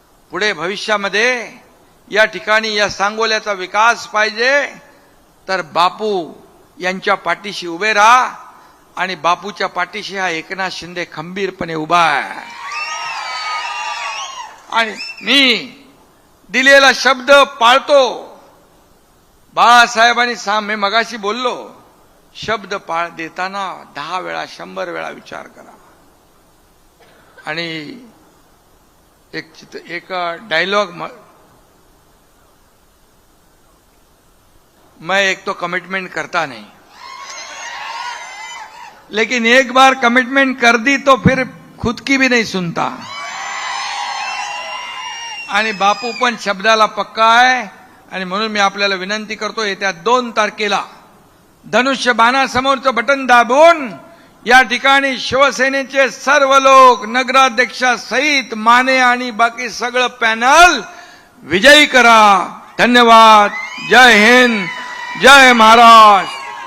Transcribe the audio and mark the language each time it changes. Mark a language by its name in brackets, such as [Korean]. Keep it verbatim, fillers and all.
[Marathi] पुढे भविष्यामध्ये या ठिकाणी या सांगोल्याचा विकास पाहिजे तर बापू यांच्या पाठीशी उभे राहा, आणि बापूच्या पाठीशी हा एकनाथ शिंदे खंबीरपणे उभा आहे. आणि मी दिलेला शब्द पाळतो. बाळासाहेबांनी साम मी मगाशी बोललो, शब्द पाळ देताना दहा वेळा शंभर वेळा विचार करा. आणि एक चित्र एक डायलॉग, [Hindi] मैं एक तो कमिटमेंट करता नहीं, लेकिन एक बार कमिटमेंट कर दी तो फिर खुद की भी नहीं सुनता. [Marathi] आणि बापू पण शब्दाला पक्का आहे. आणि म्हणून मी आपल्याला विनंती करतो, येत्या दोन तारखेला धनुष्य बाणासमोरचं बटन दाबून या ठिकाणी शिवसेनेचे सर्व लोक नगराध्यक्षासहित माने आणि बाकी सगळं पॅनल विजयी करा. धन्यवाद. जय हिंद. जय महाराष्ट्र.